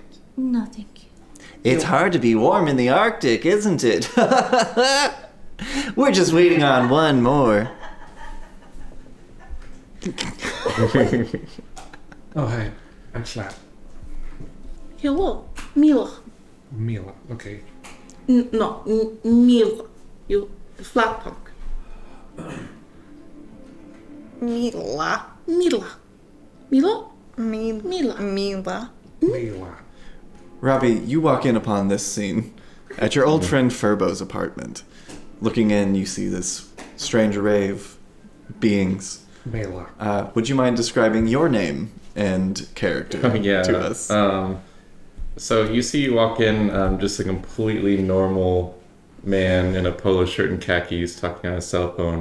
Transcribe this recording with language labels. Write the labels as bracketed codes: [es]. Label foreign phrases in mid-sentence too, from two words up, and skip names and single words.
[en] No, thank you. It's hard to be warm in the Arctic, isn't it? We're just waiting on one more. Oh, hi. I'm Slap. Hello, Mila. Mila. Okay. No, Mila. You flat punk. Mila. Mila. Mila? Mila. Mila. Robbie, you walk in upon this scene at your old friend Furbo's apartment. Looking in, you see this strange array of beings. Mila. Would you mind describing your name and character to us? So you see you walk in, just a completely normal man in a polo shirt and khakis talking on a cell phone.